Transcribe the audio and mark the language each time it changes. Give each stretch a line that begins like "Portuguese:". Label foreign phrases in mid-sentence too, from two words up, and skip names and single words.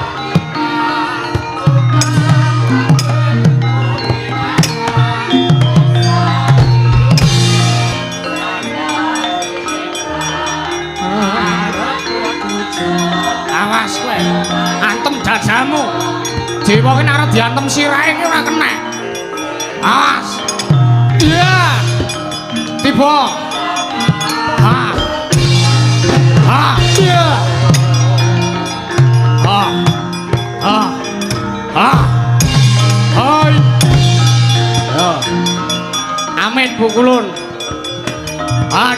Javanese: Awas kowe. Antem dadamu. Dewa ki nek arep diantem sirahe ki ora kenek. Awas. Iya. Tiba. Ha. Ha. Iya. Ha. Ha. Ha. Hai. Ya. Amit bukulun. Hat.